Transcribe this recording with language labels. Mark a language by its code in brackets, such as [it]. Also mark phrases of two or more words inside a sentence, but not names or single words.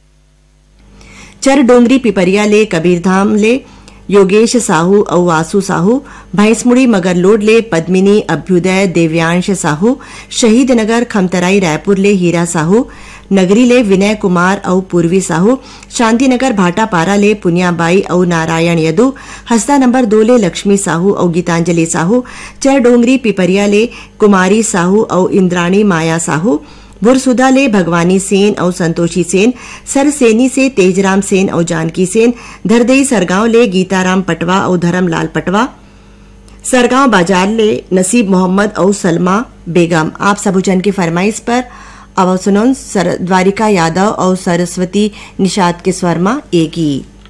[hne] चर डोंगरी पिपरिया ले कबीरधाम ले योगेश साहू और वासु साहू भैंसमुड़ी मगरलोड ले पद्मिनी अभ्युदय देव्यांश साहू शहीद नगर खमतराई रायपुर ले हीरा साहू नगरी ले विनय कुमार और पूर्वी साहू शांतिनगर भाटापारा ले पुनियाबाई और नारायण यदु हस्ता नंबर 2 ले लक्ष्मी साहू और गीतांजलि साहू चर डोंगरी पिपरिया ले कुमारी साहू और इंद्राणी माया साहू बुरसुदा ले भगवानी सेन और संतोषी सेन सरसेनी से तेजराम सेन और जानकी सेन धरदई सरगांव ले गीताराम पटवा और धर्मलाल पटवा सरगांव बाजार ले नसीब मोहम्मद और सलमा बेगम आप सबुजन की फरमाइश पर अब सुनो द्वारिका यादव और सरस्वती निषाद के स्वर में एक गीत।